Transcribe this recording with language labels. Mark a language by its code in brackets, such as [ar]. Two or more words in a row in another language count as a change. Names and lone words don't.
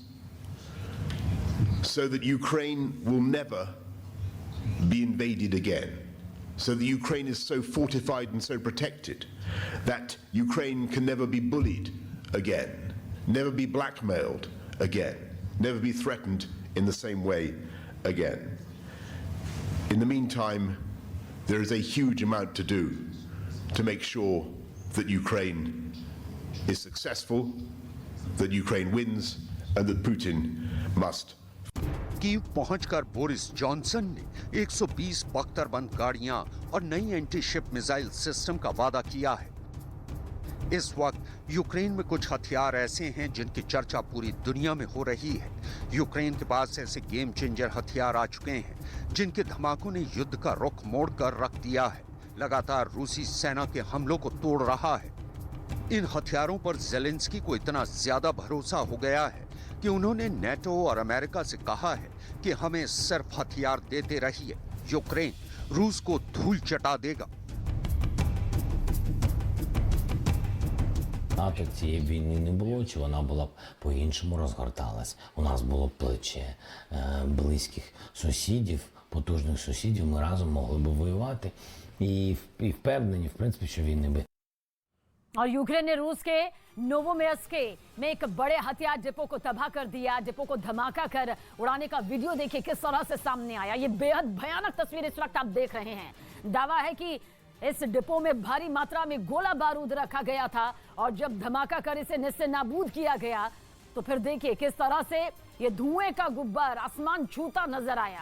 [en] so that Ukraine will never be invaded again, so that Ukraine is so fortified and so protected that Ukraine can never be bullied again, never be blackmailed again, never be threatened in the same way again. In the meantime, there is a huge amount to do to make sure that Ukraine is successful, that Ukraine wins, and that Putin must. [hi] कीव पहुंचकर बोरिस जॉनसन ने 120 बख्तरबंद गाड़ियां और नई [en] anti ship missile system [hi] का वादा किया है। इस वक्त यूक्रेन में कुछ हथियार ऐसे हैं जिनकी चर्चा पूरी दुनिया में हो रही है। यूक्रेन के पास ऐसे [en] game changer [hi] हथियार आ चुके हैं जिनके धमाकों ने युद्ध का रुख मोड़कर रख दिया है। लगातार रूसी सेना के हमलों को तोड़ रहा है। इन हथियारों पर जेलेंस्की को इतना ज्यादा भरोसा हो गया है कि उन्होंने नेटो और अमेरिका से कहा है कि हमें सिर्फ हथियार देते रहिए, यूक्रेन रूस को धूल चटा देगा। [uk] НАТО цієї війни не було, чи вона була б по-іншому розгорталась. У нас було б плече близьких сусідів, потужних сусідів, ми разом могли б воювати. І впевнені, в принципі, що війни би. [hi] और यूक्रेन ने रूस के नोवोमेयर्स्क में एक बड़े हथियार डिपो को तबाह कर दिया। डिपो को धमाका कर उड़ाने का वीडियो देखिए किस तरह से सामने आया। ये बेहद भयानक तस्वीर इस वक्त आप देख रहे हैं। दावा है कि इस डिपो में भारी मात्रा में गोला बारूद रखा गया था और जब धमाका कर इसे निस्से नाबूद किया गया तो फिर देखिए किस तरह से ये धुएं का गुब्बार आसमान छूता नजर आया।